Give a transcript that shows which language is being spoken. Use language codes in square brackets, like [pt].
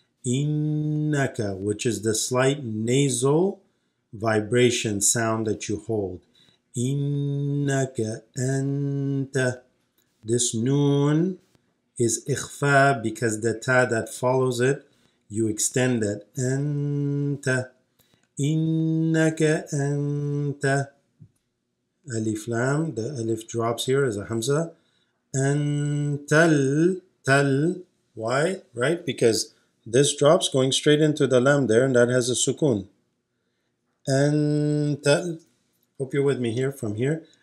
[ar] إِنَّكَ, [en] which is the slight nasal vibration sound that you hold. [ar] إِنَّكَ أَنْتَ. [en] This noon is ikhfa because the ta that follows it, you extend that. [ar] Anta. إِنَّكَ أَنْتَ [en] Alif lam, the alif drops here as a hamza. Antal, tal. Why? Right? Because this drops going straight into the lam there, and that has a sukun. Antal. Hope you're with me here from here.